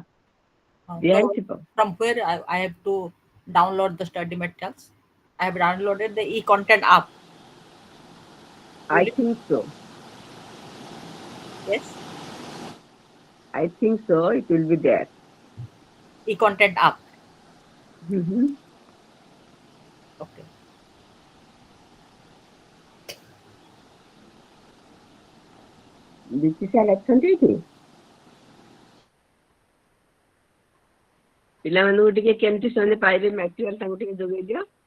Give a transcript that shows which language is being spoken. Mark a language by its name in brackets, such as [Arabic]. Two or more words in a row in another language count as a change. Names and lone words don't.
[English] So from where I have to download the study materials? I have downloaded the e-content app. I think so. Yes. I think so. It will be there. E-content app. Okay. [Odia] ବିଚିସାଲ ଅଛନ୍ତି ଏଠି? ପିଲାମାନଙ୍କୁ ଟିକେ କେମିତି ସେମାନେ ପାଇବେ ମ୍ୟାଟେରିଆଲ ତାଙ୍କୁ ଟିକେ ଯୋଗାଇ ଦିଅ।